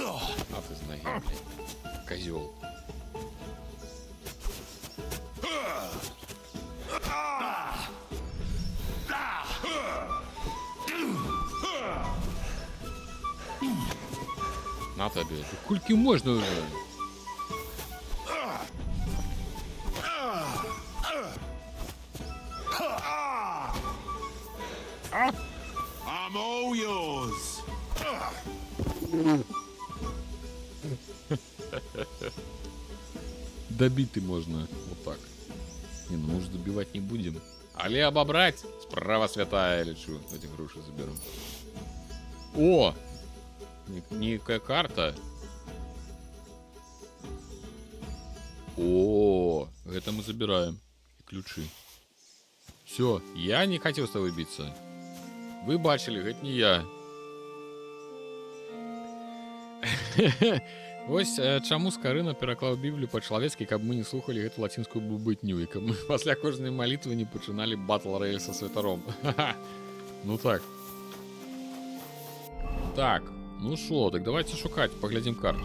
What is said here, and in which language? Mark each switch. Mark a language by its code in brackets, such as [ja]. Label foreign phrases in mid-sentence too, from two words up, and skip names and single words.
[ru] А ты з ноги, блядь. Козёл. [uk] На тобі. Кульки можна вже. [en] I'm all yours. [ru] Добить можно. Вот так. Не, ну может добивать не будем. Але обобрать. Справа святая лечу. Эти груши заберу. О! Некая карта. О, это мы забираем. И ключи. Все, я не хотел с тобой биться. Вы бачили, это не я. [be] Ось чаму Скарына пераклаў Біблію па-чалавецкі, каб мы не слухалі гэту лацінскую блубытню, і каб мы пасля кожнай малітвы не пачыналі батл-рояль са святаром. Ну так. Так, ну шо, так давайте шукаць, паглядзім карту.